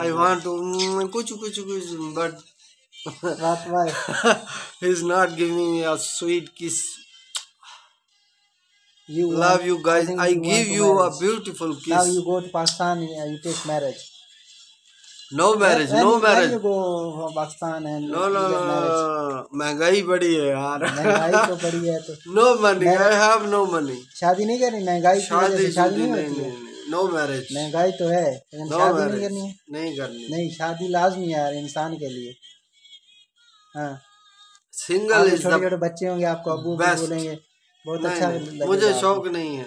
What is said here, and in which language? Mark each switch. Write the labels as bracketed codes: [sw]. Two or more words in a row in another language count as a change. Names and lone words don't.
[en] I want to kuchu, but why? He's not giving me a sweet kiss. Love you guys. I give you a beautiful kiss. Now you go to Pakistan, you take marriage. No marriage, no marriage. You go Pakistan and no. [hi] महंगाई बड़ी है यार। महंगाई तो बड़ी है तो। [en] No money, I have no money. [hi] शादी नहीं करनी, महंगाई की वजह से शादी नहीं होती है। [en] No marriage. [hi] महंगाई तो है, लेकिन शादी नहीं करनी है। नहीं करनी। नहीं, शादी लाजमी है यार इंसान के लिए। हाँ। [en] single is [hi] छोटे छोटे बच्चे होंगे, आपको अब्बू भी बोलेंगे, बहुत अच्छा लगेगा। मुझे शौक नहीं है।